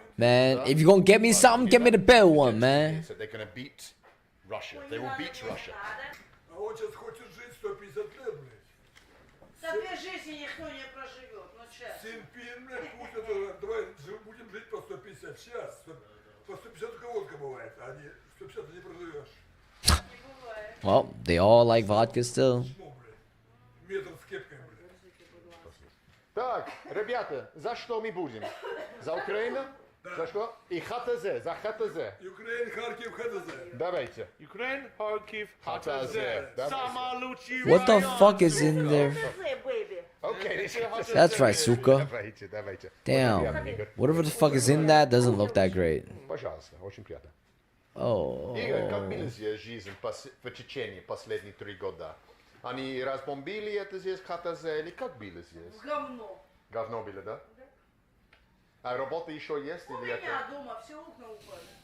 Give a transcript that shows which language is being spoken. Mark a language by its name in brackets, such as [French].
[English] Man, if you're gonna get me something, get me the better one, man. So they're gonna beat Russia. They will beat Russia. [Russian] А он сейчас хочет жить 150 лет, блядь. Да без жизни никто не проживет. Ну сейчас. Синпин, блядь, пусть это, давай будем жить по 150 сейчас. По 150 только водка бывает, а не 150 не проживешь. Не бывает. [English] Well, they all like vodka still. [Russian] Чмо, блядь. Метр с кепкой, блядь. Так, ребята, за что мы будем? За Украину? За что? И Хатазе, за Хатазе. Украина, Харьков, ХДЗ. Давайте. [English] Ukraine, Kharkiv, Hataze. Samaluchi. What the fuck is in there? Baby. Okay, this is That's right, suka. [Russian] Давайте, давайте. [English] Damn. Whatever the fuck is in that doesn't look that great. [Russian] Пожалуйста, очень приятно. [English] Oh. [Russian] Игорь, как была здесь жизнь в Чечне последние 3 года? Они разбомбили это здесь, Хатазе, или как было здесь? Говно. Говно было, да? А работа еще есть? У Или это... меня дома все окна упали.